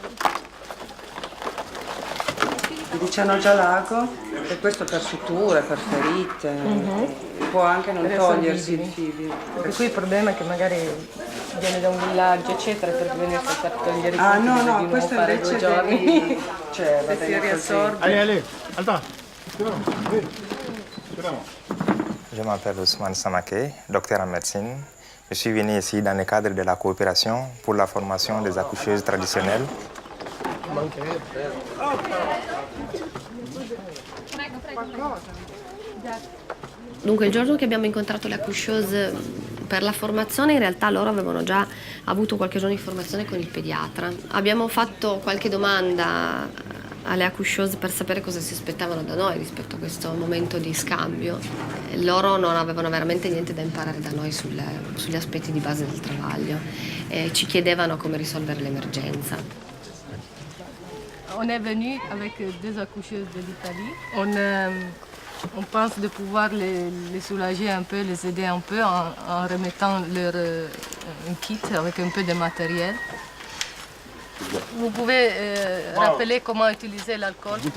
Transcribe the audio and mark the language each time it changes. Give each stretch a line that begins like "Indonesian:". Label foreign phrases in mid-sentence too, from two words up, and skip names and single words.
Italian: Diciamo già l'ago, e questo per suture, per ferite, può anche non togliersi il fibro. Perché qui il problema è che magari viene da un villaggio, eccetera, per venirsi a togliere i fibri. No, questo fare invece 2 giorni. Cioè, Se si riassorbe.
French: Allez, alta. Je m'appelle Ousmane Samaké, docteur en médecine. Je suis venu ici dans le cadre de la coopération pour la formation des accoucheuses traditionnelles.
Italian: Dunque, il giorno che abbiamo incontrato le accoucheuse per la formazione, in realtà loro avevano già avuto qualche giorno di formazione con il pediatra. Abbiamo fatto qualche domanda alle accoucheuse per sapere cosa si aspettavano da noi rispetto a questo momento di scambio. Loro non avevano veramente niente da imparare da noi sugli aspetti di base del travaglio e ci chiedevano come risolvere l'emergenza.
French: On est venu avec 2 accoucheuses de l'Italie. On pense de pouvoir les soulager un peu, les aider un peu en remettant leur un kit avec un peu de matériel. Vous pouvez rappeler comment utiliser l'alcool?